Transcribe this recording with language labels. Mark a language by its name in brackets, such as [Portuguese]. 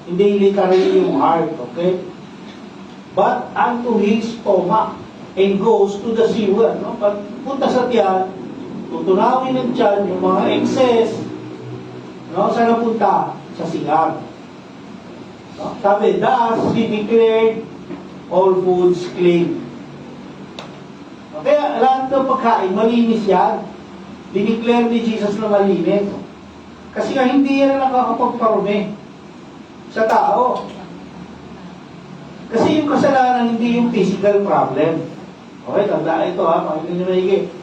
[Filipino] Hindi literally yung heart. [English] Okay? But unto his stomach and goes to the sewer. [Filipino] No? Pag punta sa tiyan, tutunawin ng tiyan yung mga excess. No? Saan napunta? Sa sigar. No? Sabi, [English] thus he declared all foods clean. [Filipino] Kaya lahat ng pagkain, malinis yan. Dineclare ni Jesus na malinis. Kasi nga hindi yan nakakapagparumi sa tao. Kasi yung kasalanan, hindi yung physical problem. Okay, tandaan ito ha, pakinggan nyo maigi.